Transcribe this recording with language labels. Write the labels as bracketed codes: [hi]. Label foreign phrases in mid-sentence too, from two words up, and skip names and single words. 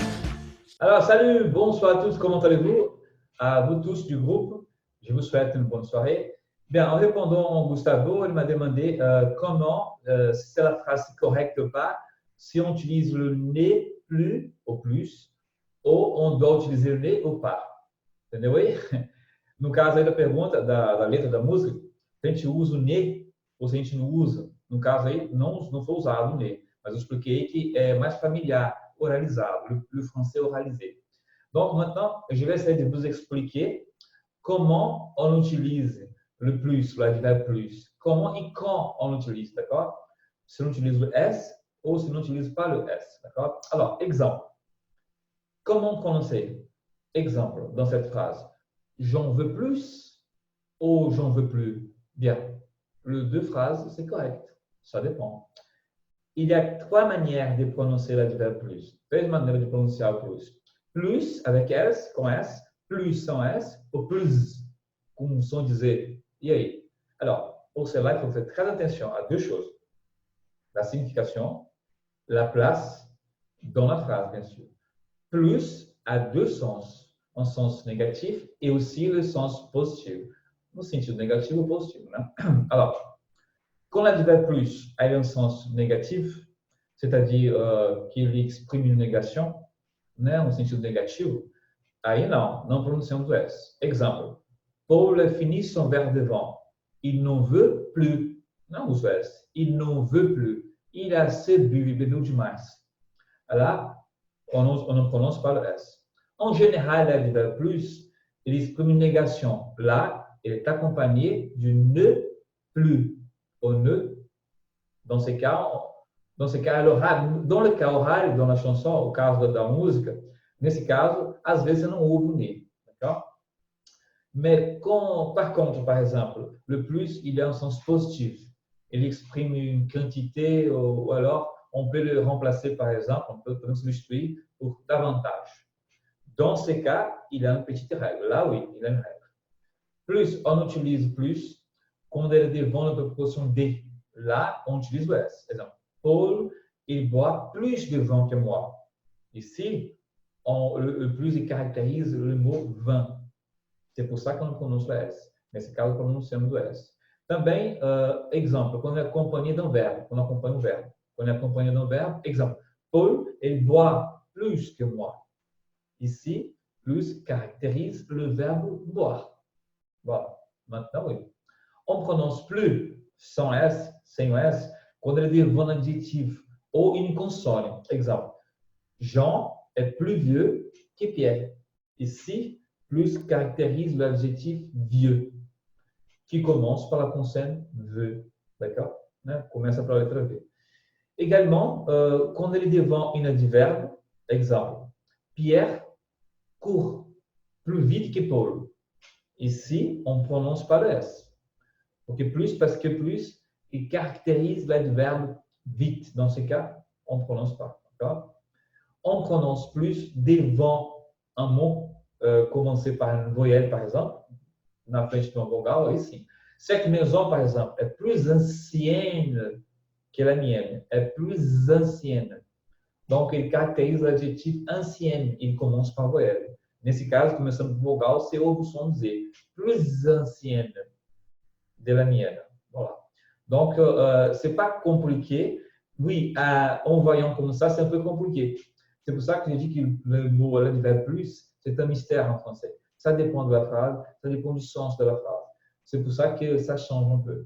[fr] Alors, salut, bonsoir à tous, comment allez-vous? À vous tous du groupe, je vous souhaite une bonne soirée. Bien, en répondant à Gustavo, il m'a demandé comment, si c'est la phrase correcte ou pas, si on utilise le né plus ou plus, ou on doit utiliser le né ou pas. [pt] Entendeu aí? No caso aí da pergunta, da letra da música, se a gente usa o né ou se a gente não usa. No caso aí, não foi usado o né, mas eu expliquei que é mais familiar, [fr] oralisado, le français oralisé. Donc maintenant, je vais essayer de vous expliquer comment on utilise le plus, l'adverbe plus. Comment et quand on l'utilise, d'accord? Si on utilise le S ou si on n'utilise pas le S, d'accord? Alors, exemple. Comment prononcer? Exemple dans cette phrase. J'en veux plus ou j'en veux plus? Bien. Les deux phrases, c'est correct. Ça dépend. Il y a trois manières de prononcer l'adverbe plus. [pt] Três maneiras de pronunciar o plus. [fr] Plus avec S, [pt] com S, [fr] plus sans S, ou plus [pt] com som de Z. E aí? [fr] Alors, pour cela, il faut faire très attention à deux choses. La signification, la place dans la phrase, bien sûr. Plus a deux sens, um sens négatif et aussi le sens positif. [pt] No sentido negativo ou positivo, né? [fr] Alors, quand l'adverbe plus a un sens négatif, c'est-à-dire qu'il exprime une négation, [pt] né, um sentido negativo, aí não pronunciamos o S. [fr] Exemple, Paul finit son verre de vin. Il n'en veut plus. Não uso S. Il n'en veut plus. Il a assez bu, bebeu demais. Là, on ne prononce pas le S. En général, l'adverbe plus, il exprime une négation. Là, il est accompagné du ne plus. Au ne, dans ce cas, dans le cas oral, dans la chanson, au cas [pt] da música, nesse caso, às vezes não houve o ne. [fr] D'accord? Mais par contre, par exemple, le plus, il a un sens positif. Il exprime une quantité ou alors on peut le remplacer, par exemple, on peut le substituer pour davantage. Dans ce cas, il a une petite règle. Là, oui, il a une règle. Plus, on utilise plus quand elle est devant la proportion D. Là, on utilise le S. Par exemple, Paul, il boit plus de vin que moi. Ici, le plus, il caractérise le mot vin. C'est pour ça qu'on prononce le S. [pt] Nesse caso, pronunciamos o S. Também, exemple, quando é acompanhé [fr] d'un verbe, [pt] quando acompanha um verbo. Quando é acompanhé [fr] d'un verbe, exemple, Paul, il boit plus que moi. Ici, plus caractérise le verbe boire. Voilà. Maintenant, oui. On prononce plus sans S, [pt] sem o S, quando ele [fr] devant un adjectif ou une consonne. Exemple, Jean est plus vieux que Pierre. Ici, plus caractérise l'adjectif vieux, qui commence par la consonne V. D'accord? [pt] Né? Começa pela letra V. [fr] Également, [pt] quando ele [fr] devant un adverbe, exemple, Pierre court plus vite que Paul. Ici, on ne prononce pas le S. Parce que plus, il caractérise l'adverbe vite. Dans ce cas, on ne prononce pas. On prononce plus devant un mot commencé par une voyelle, par exemple, [pt] na frente de uma vogal, aí sim. [fr] Cette maison, par exemple, est plus ancienne que la mienne. Est plus ancienne. Donc, il caractérise l'adjectif ancienne. Il commence par voyelle. [pt] Nesse caso, começando por vogal, você ouve o som Z. [fr] Plus ancienne de la mienne. Voilà. Donc, c'est pas compliqué. Oui, en voyant comme ça, c'est un peu compliqué. C'est pour ça que je dis que le mot l'adverbe plus, c'est un mystère en français. Ça dépend de la phrase, ça dépend du sens de la phrase. C'est pour ça que ça change un peu.